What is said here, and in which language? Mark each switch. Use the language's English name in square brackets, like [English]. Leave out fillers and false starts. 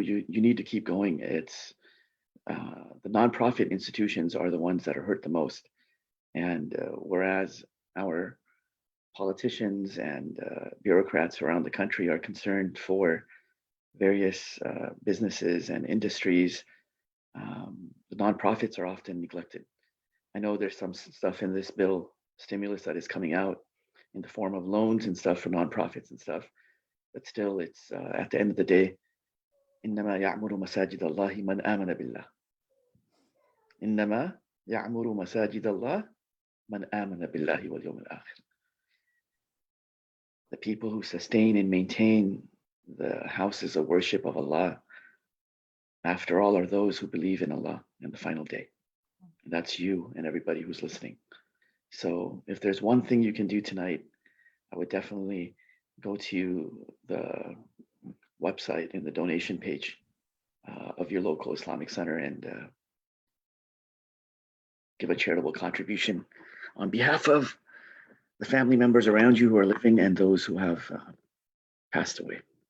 [English] You need to keep going. It's the nonprofit institutions are the ones that are hurt the most, and whereas our politicians and bureaucrats around the country are concerned for various businesses and industries, the nonprofits are often neglected. I know there's some stuff in this bill stimulus that is coming out in the form of loans and stuff for nonprofits and stuff, but still, it's at the end of the day, [Arabic] إنما يعمر مساجد الله من آمن بالله. إنما يعمر مساجد الله من آمن بالله واليوم الآخر. [English] The people who sustain and maintain the houses of worship of Allah, after all, are those who believe in Allah and the final day. And that's you and everybody who's listening. So if there's one thing you can do tonight, I would definitely go to the website and the donation page of your local Islamic center and give a charitable contribution on behalf of the family members around you who are living and those who have passed away.